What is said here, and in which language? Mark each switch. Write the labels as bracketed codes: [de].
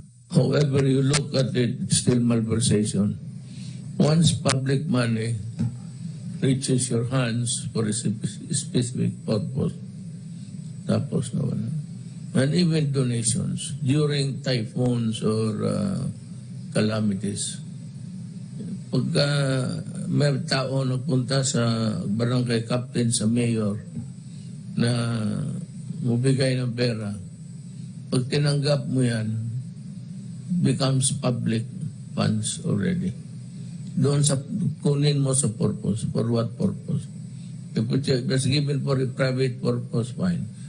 [en] However you look at it, it's still malversation. Once public money reaches your hands for a specific purpose, [tl] tapos na wala. [en] And even donations during typhoons or calamities. [tl] Pagka may tao nagpunta sa barangay captain, sa mayor, na mubigay ng pera, pag tinanggap mo yan, [en] becomes public funds already. [tl] Doon sa kunin mo sa purpose. [en] For what purpose? If it was given for a private purpose, fine.